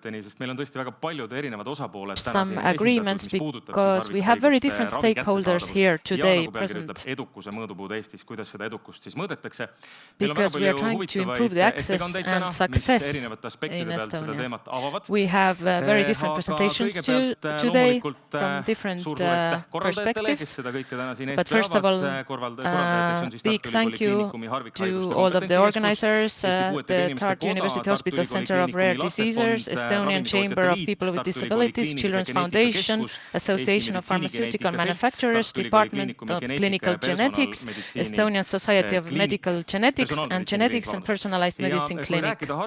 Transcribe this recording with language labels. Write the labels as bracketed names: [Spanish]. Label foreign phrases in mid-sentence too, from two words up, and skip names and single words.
[Estonian] kokkulepeteni, sest meil on tõesti väga paljud erinevad osapooled [English] some agreements because we have very different stakeholders here today present. [Estonian] Edukuse mõõdupuud Eestis, kuidas seda edukust siis mõõdetakse. [English] Because we are trying to improve the access and success in Estonia. We have very different presentations today from different perspectives. But first of all, big thank you to all of the organizers, the Tartu University Hospital Center of Rare Diseases, Estonian Chamber of People with Disabilities, Children's Foundation, Association of Pharmaceutical Manufacturers, Department of Clinical Genetics, Estonian Society of Medical Genetics, and Genetics and Personalized Medicine Clinic.